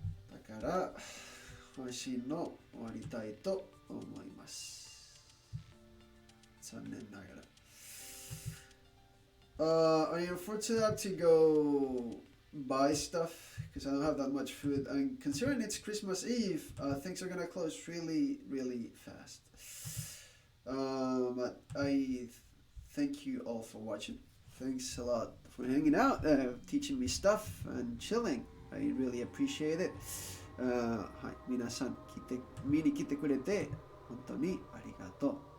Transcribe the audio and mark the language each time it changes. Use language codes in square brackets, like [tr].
[ja] だから配信の終わりたいと思います。残念ながら。 [en] I unfortunately have to go buy stuff because I don't have that much food. And considering it's Christmas Eve, things are gonna close really, really fast. But I thank you all for watching. Thanks a lot for hanging out, teaching me stuff and chilling. I really appreciate it. [ja] はい、皆さん見に来てくれて本当にありがとう。